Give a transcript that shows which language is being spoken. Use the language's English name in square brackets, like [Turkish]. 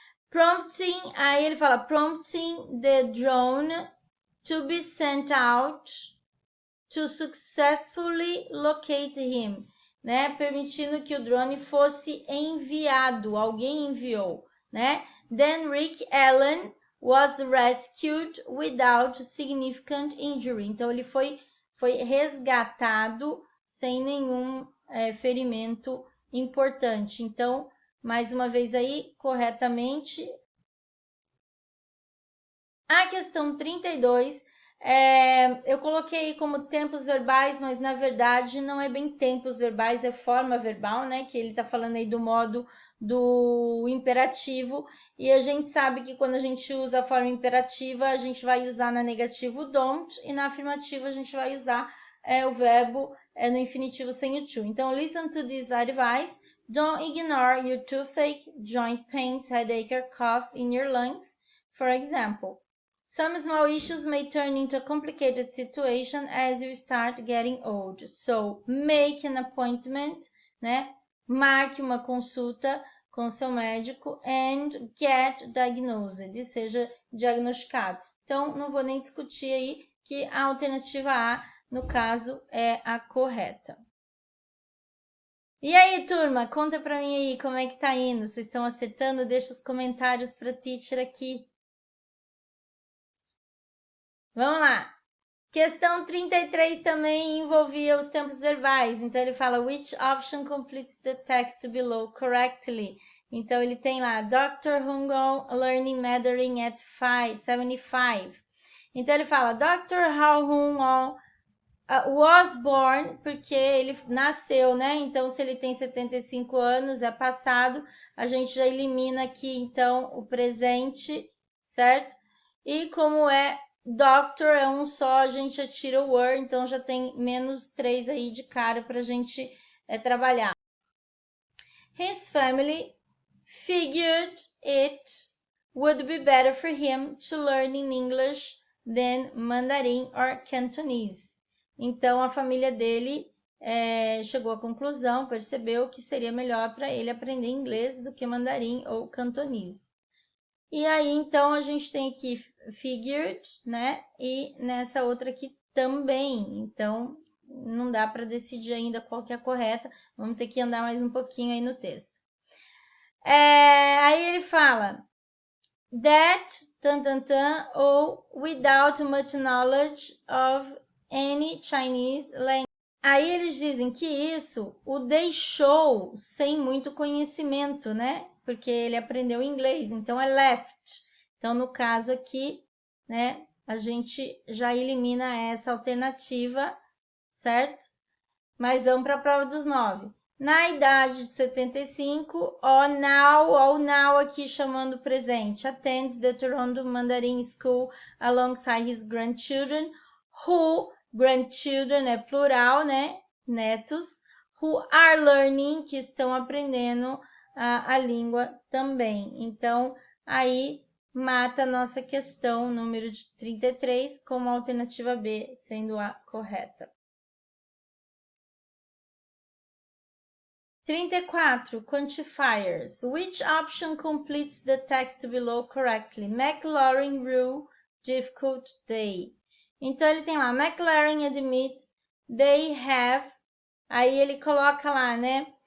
[English] Prompting, [Portuguese] aí ele fala [English] prompting the drone to be sent out to successfully locate him, né? [Portuguese] Permitindo que o drone fosse enviado, alguém enviou, né? [English] Then Rick Allen was rescued without significant injury. [Portuguese] Então ele foi resgatado sem nenhum ferimento importante. Então, mais uma vez aí, corretamente. A questão 32, eu coloquei como tempos verbais, mas na verdade não é bem tempos verbais, é forma verbal, né? Que ele tá falando aí do modo do imperativo, e a gente sabe que quando a gente usa a forma imperativa, a gente vai usar na negativa o don't, e na afirmativa a gente vai usar o verbo no infinitivo sem o to. [English] Então, listen to this advice. Don't ignore your toothache, joint pains, headache, or cough in your lungs, for example. Some small issues may turn into a complicated situation as you start getting old. So, make an appointment, né? [Portuguese] Marque uma consulta com seu médico [English] and get diagnosed, [Portuguese] e seja diagnosticado. Então, não vou nem discutir aí que a alternativa A, no caso, é a correta. E aí, turma, conta pra mim aí como é que tá indo. Vocês estão acertando? Deixa os comentários pra teacher aqui. Vamos lá. Questão 33 também envolvia os tempos verbais. Então, ele fala, [English] which option completes the text below correctly? [Portuguese] Então, ele tem lá, Dr. [English] Hung-on learning Mandarin at 75. [Portuguese] Então, ele fala, Dr. Hao Hung-on [English] was born, [Portuguese] porque ele nasceu, né? Então, se ele tem 75 anos, é passado, a gente já elimina aqui, então, o presente, certo? E como Doctor é um só, a gente já tira o were, então já tem menos 3 aí de cara para a gente trabalhar. [English] His family figured it would be better for him to learn in English than Mandarin or Cantonese. [Portuguese] Então, a família dele chegou à conclusão, percebeu que seria melhor para ele aprender inglês do que mandarim ou cantonese. E aí, então, a gente tem aqui figured, né? E nessa outra aqui também. Então, não dá para decidir ainda qual que é a correta. Vamos ter que andar mais um pouquinho aí no texto. Aí ele fala [English] that, ou without much knowledge of any Chinese language. [Portuguese] Aí eles dizem que isso o deixou sem muito conhecimento, né? Porque ele aprendeu inglês, então é left. Então, no caso aqui, né, a gente já elimina essa alternativa, certo? Mas vamos para a prova dos 9. Na idade de 75, ó now aqui chamando presente. [English] Attends the Toronto Mandarin School alongside his grandchildren, who, grandchildren [Portuguese] é plural, né? Netos, [English] who are learning, [Portuguese] que estão aprendendo a língua também. Então, aí mata a nossa questão número de 33 como a alternativa B sendo a correta. [English] 34. Quantifiers. Which option completes the text below correctly? McLaurin rule, difficult day. [Portuguese] Então, ele tem lá, McLaurin [English] admit they have, [Portuguese] aí ele coloca lá, né?